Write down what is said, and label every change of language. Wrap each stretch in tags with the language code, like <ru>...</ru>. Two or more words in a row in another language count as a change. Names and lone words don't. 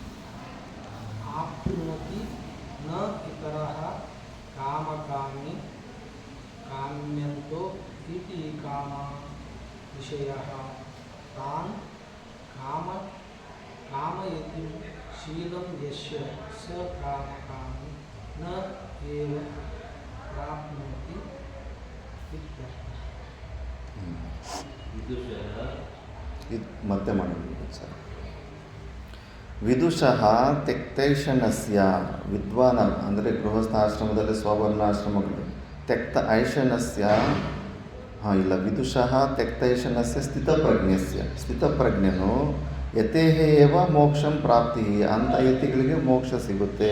<sa>आप्नोति न इतरः कामकामी काम्यन्तो इति कामा विषयः तान् कामयति शीलं यस्य स कामकामी न एव प्राप्नोति इत्यर्थः.</sa> <kn>ಇದು ಮತ್ತೆ ಮಾಡಬೇಕು ಸರ್.</kn> <sa>ವಿದುಷಃ ತ್ಯಕ್ತೈಷಣಸ್ಯ ವಿದ್ವಾನ</sa> <kn>ಅಂದರೆ ಗೃಹಸ್ಥಾಶ್ರಮದಲ್ಲಿ ಸ್ವರ್ಣಾಶ್ರಮಗಳು</kn> <sa>ತ್ಯಕ್ತ ಐಷಣಸ್ಯ ಇಲ್ಲ ವಿದುಷಃ ತ್ಯಕ್ತೈಷಣಸ್ಯ ಸ್ಥಿತಪ್ರಜ್ಞನು ಯತೇಹ ಏವ ಮೋಕ್ಷಂ ಪ್ರಾಪ್ತಿ</sa> <kn>ಅಂತ ಯತಿಗಳಿಗೆ ಮೋಕ್ಷ ಸಿಗುತ್ತೆ.</kn>